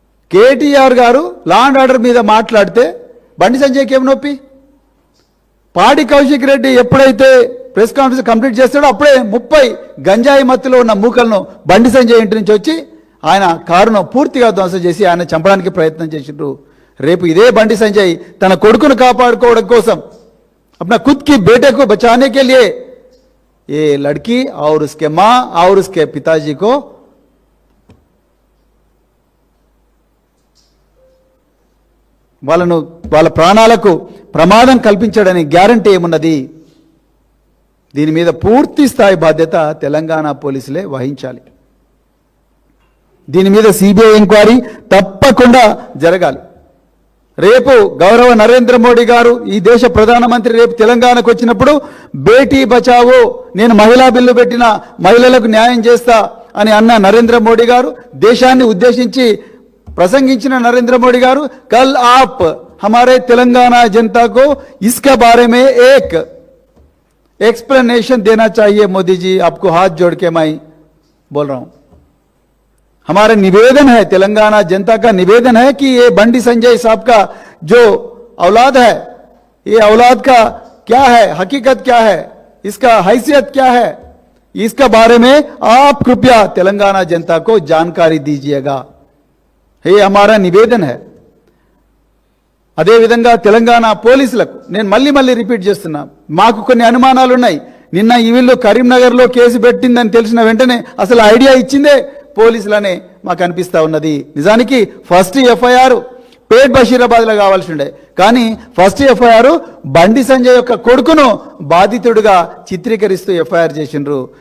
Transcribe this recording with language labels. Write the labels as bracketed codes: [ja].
[te] కేటీఆర్ గారు law and order మీద మాట్లాడితే బండి సంజయ్కి ఏం నొప్పి? పాడి కౌశిక్ రెడ్డి ఎప్పుడైతే ప్రెస్ కాన్ఫరెన్స్ కంప్లీట్ చేస్తాడో అప్పుడే 30 గంజాయి మత్తులో ఉన్న మూకలను బండి సంజయ్ ఇంటి నుంచి వచ్చి ఆయన కారును పూర్తిగా ధ్వంసం చేసి ఆయన చంపడానికి ప్రయత్నం చేసిండ్రు. రేపు ఇదే బండి సంజయ్ తన కొడుకును కాపాడుకోవడం కోసం [hi] अपना खुद की बेटे को बचाने के लिए ये लड़की और उसके माँ और उसके पिताजी को [te] వాళ్ళ ప్రాణాలకు ప్రమాదం కల్పించడానికి గ్యారంటీ ఏమున్నది? దీని మీద పూర్తి స్థాయి బాధ్యత తెలంగాణ పోలీసులే వహించాలి. దీని మీద సిబిఐ ఎంక్వైరీ తప్పకుండా జరగాలి. రేపు గౌరవ నరేంద్ర మోడీ గారు ఈ దేశ ప్రధానమంత్రి రేపు తెలంగాణకు వచ్చినప్పుడు బేటీ బచావో, నేను మహిళా బిల్లు పెట్టిన మహిళలకు న్యాయం చేస్తా అని అన్న నరేంద్ర మోడీ గారు, దేశాన్ని ఉద్దేశించి ప్రసంగించిన నరేంద్ర మోడీ గారు, [hi] कल आप हमारे तेलंगाना जनता को इसके बारे में एक एक्सप्लेनेशन देना चाहिए मोदी जी, आपको हाथ जोड़ के मैं बोल रहा हूं. हमारा निवेदन है, तेलंगाना जनता का निवेदन है कि ये बंडी संजय साहब का जो औलाद है, ये औलाद का क्या है, हकीकत क्या है, इसका हैसियत क्या है, इसका बारे में आप कृपया तेलंगाना जनता को जानकारी दीजिएगा. ये हमारा निवेदन है. [te] అదే విధంగా తెలంగాణ పోలీసులకు నేను మళ్ళీ రిపీట్ చేస్తున్నా, మాకు కొన్ని అనుమానాలు ఉన్నాయి. నిన్న ఈ వీళ్ళు కరీంనగర్లో కేసు పెట్టిందని తెలిసిన వెంటనే అసలు ఐడియా ఇచ్చిందే పోలీసులనే మాకు అనిపిస్తా ఉన్నది. నిజానికి ఫస్ట్ ఎఫ్ఐఆర్ పేట్ బషీరాబాద్లో కావాల్సి ఉండే, కానీ ఫస్ట్ ఎఫ్ఐఆర్ బండి సంజయ్ యొక్క కొడుకును బాధితుడిగా చిత్రీకరిస్తూ ఎఫ్ఐఆర్ చేసిండ్రు.